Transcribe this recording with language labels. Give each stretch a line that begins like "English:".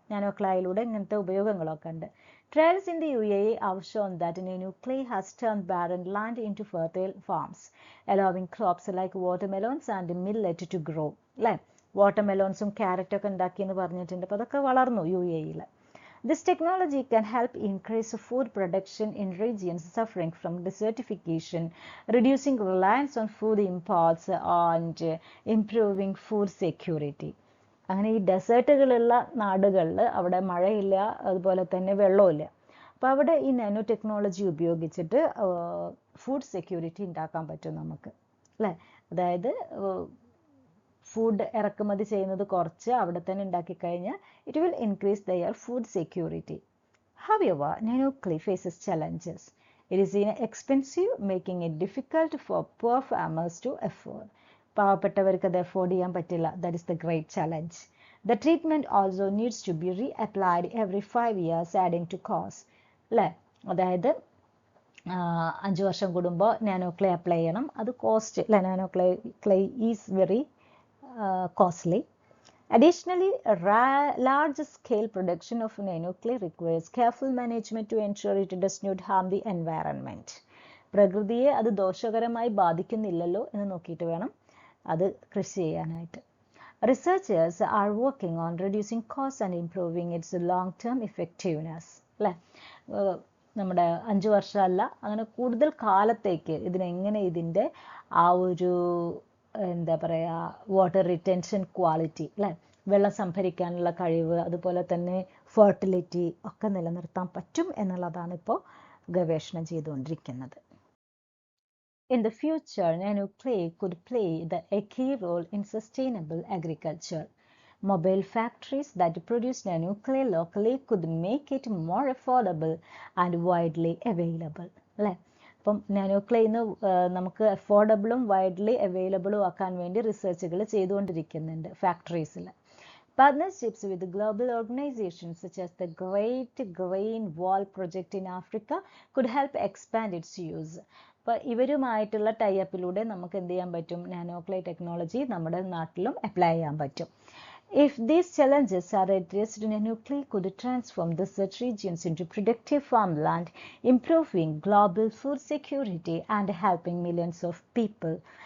Malayalam: നാനോക്ലേയിലൂടെ ഇങ്ങനത്തെ ഉപയോഗങ്ങളൊക്കെ ഉണ്ട്.
English: Trials in the UAE have shown that nanoclay has turned barren land into fertile farms, allowing crops like watermelons and millet to grow.
Malayalam: അല്ലേ? വാട്ടർമെലോൺസും ക്യാരറ്റൊക്കെ ഉണ്ടാക്കി എന്ന് പറഞ്ഞിട്ടുണ്ട്. അപ്പോൾ അതൊക്കെ വളർന്നു UAE-യിൽ.
English: This technology can help increase food production in regions suffering from desertification, reducing reliance on food imports and improving food security.
Malayalam: അങ്ങനെ ഈ ഡെസേർട്ടുകളുള്ള നാടുകളിൽ അവിടെ മഴയില്ല, അതുപോലെ തന്നെ വെള്ളമില്ല. അപ്പോൾ അവിടെ ഈ നാനോ ടെക്നോളജി ഉപയോഗിച്ചിട്ട് ഫുഡ് സെക്യൂരിറ്റി ഉണ്ടാക്കാൻ പറ്റും നമുക്ക്, അല്ലേ? അതായത് ഫുഡ് ഇറക്കുമതി ചെയ്യുന്നത് കുറച്ച് അവിടെ തന്നെ ഉണ്ടാക്കി കഴിഞ്ഞാൽ
English: it will increase their food security. However, nanoclay faces challenges. It is expensive, making it difficult for poor farmers to afford.
Malayalam: പാവപ്പെട്ടവർക്ക് അത് അഫോർഡ് ചെയ്യാൻ പറ്റില്ല.
English: That is the great challenge. The treatment also needs to be reapplied every 5 years, adding to cost.
Malayalam: അല്ലേ? അതായത് 5 വർഷം കൂടുമ്പോൾ നാനോക്ലേ apply ചെയ്യണം. അത് കോസ്റ്റ് അല്ലേ?
English: Nanoclay is very costly. Additionally, large-scale production of nanoclay requires careful management to ensure it does not harm the environment.
Malayalam: പ്രകൃതിയെ അത് ദോഷകരമായി ബാധിക്കുന്നില്ലല്ലോ എന്ന് നോക്കിയിട്ട് വേണം അത് കൃഷി ചെയ്യാനായിട്ട്.
English: Researchers are working on reducing costs and improving its long-term effectiveness.
Malayalam: അല്ലേ? നമ്മുടെ 5 വർഷമല്ല, അങ്ങനെ കൂടുതൽ കാലത്തേക്ക് ഇതിനെങ്ങനെ ഇതിൻ്റെ ആ ഒരു എന്താ പറയുക വാട്ടർ റിറ്റൻഷൻ ക്വാളിറ്റി, അല്ലേ? വെള്ളം സംഭരിക്കാനുള്ള കഴിവ്, അതുപോലെ തന്നെ ഫെർട്ടിലിറ്റി ഒക്കെ നിലനിർത്താൻ പറ്റും എന്നുള്ളതാണ് ഇപ്പോൾ ഗവേഷണം ചെയ്തുകൊണ്ടിരിക്കുന്നത്.
English: In the future, nanoclay could play a key role in sustainable agriculture. Mobile factories that produce nanoclay locally could make it more affordable and widely available.
Malayalam: അല്ലേ? അപ്പം നാനോക്ലേന്ന് നമുക്ക് അഫോർഡബിളും വൈഡ്ലി അവൈലബിളും ആക്കാൻ വേണ്ടി റിസർച്ചുകൾ ചെയ്തുകൊണ്ടിരിക്കുന്നുണ്ട് ഫാക്ടറീസിൽ.
English: Partnerships with global organizations such as the Great Green Wall Project in Africa could help expand its use.
Malayalam: അപ്പോൾ ഇവരുമായിട്ടുള്ള ടൈപ്പിലൂടെ നമുക്ക് എന്ത് ചെയ്യാൻ പറ്റും? നാനോക്ലേ ടെക്നോളജി നമ്മുടെ നാട്ടിലും അപ്ലൈ ചെയ്യാൻ പറ്റും.
English: If these challenges are addressed, nanoclay could transform desert regions into productive farmland, improving global food security and helping millions of people.